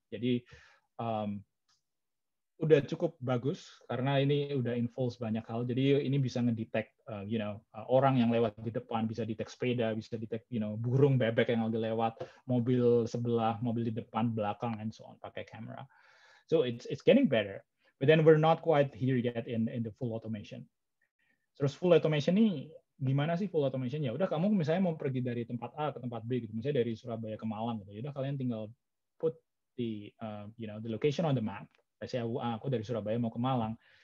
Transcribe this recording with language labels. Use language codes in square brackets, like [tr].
[id] Jadi udah cukup bagus karena ini udah [en] involves [id] banyak hal. Jadi ini bisa ngedetect orang yang lewat di depan, bisa detect sepeda, bisa detect burung bebek yang lagi lewat, mobil sebelah, mobil di depan, belakang, [en] and so on [id] pakai kamera. [en] So it's getting better. But then we're not quite here yet in the full automation. [id] Terus full automation ini gimana sih full automation? Ya udah kamu misalnya mau pergi dari tempat A ke tempat B gitu, misalnya dari Surabaya ke Malang gitu. Ya udah kalian tinggal [en] put the location on the map. [id] Saya aku dari Surabaya mau ke Malang.